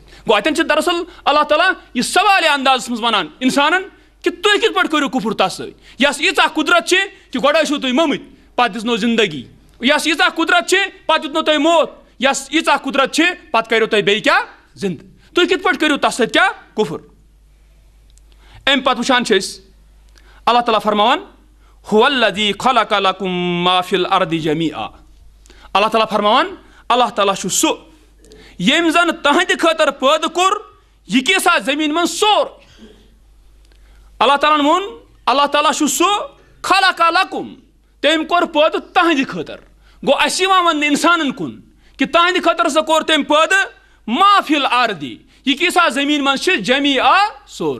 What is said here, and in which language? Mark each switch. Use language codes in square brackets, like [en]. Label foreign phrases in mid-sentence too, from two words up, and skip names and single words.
[ks] گوٚو اتٮ۪ن چھِ دراصل اللہ تعالیٰ یہِ سوالہِ اندازس منٛز ونان انسانن کہ تُہۍ کِتھ پٲٹھۍ کٔرِو کُفر تتھ سۭتۍ یس ییٖژاہ قدرت چھِ کہ گۄڈٕ ٲسِو تُہۍ مٔمٕتۍ پتہٕ دِژنو زندگی یس ییٖژاہ قدرت چھِ پتہٕ دیُتنو تۄہہِ موت یس ییٖژاہ قدرت چھِ پتہٕ کریو تۄہہِ بیٚیہِ کیٛاہ زندٕ تُہۍ کِتھ پٲٹھۍ کٔرِو تتھ سۭتۍ کیٛاہ کُفر. امہِ پتہٕ وٕچھان چھِ أسۍ اللہ تعالیٰ فرماوان [ar] هو الذی خلق لکم ما فی الارض جمیعا [ks] اللہ تعالیٰ فرماوان اللہ تعالیٰ چھُ سُہ ییٚمۍ زن تہنٛدِ خٲطرٕ پٲدٕ کوٚر یہِ کیٛاہ زمیٖن منٛز سورُے. اللہ تعالیٰ ہن ووٚن اللہ تعالیٰ چھُ سُہ [ar] خلق لکم [ks] تٔمۍ کوٚر پٲدٕ تہنٛدِ خٲطرٕ. گوٚو اسہِ یِوان وننہٕ انسانن کُن کہ تہنٛدِ خٲطرٕ ہسا کوٚر تٔمۍ پٲدٕ [ar] ما فی الارض [ks] یہِ کیٛاہ زمیٖن منٛز چھِ جمیعا سورُے.